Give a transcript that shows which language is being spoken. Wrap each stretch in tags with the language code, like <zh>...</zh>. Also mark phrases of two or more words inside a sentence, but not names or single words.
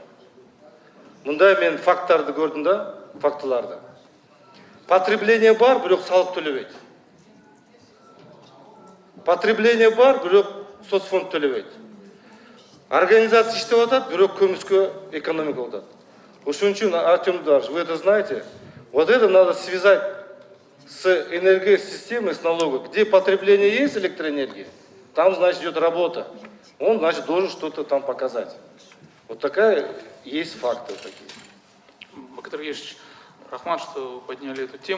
<ky>Мындай мен факттарды көрдүм да, фактыларды. Потребление бар, бирок салык төлөбөйт. Потребление бар, бирок соцфонд төлөбөйт. Организация иштеп атат, бирок көмүскө экономика атат. Ошон үчүн,</ky> <ru>Артем Эдуардович, вы это знаете, вот это надо связать с энергосистемой, с налогом. Где потребление есть электроэнергии, там, значит, идет работа. Он, значит, должен что-то там показать. Вот такая есть факты такие. Бакытыр Гешевич, рахмат, что вы подняли эту тему.</ru>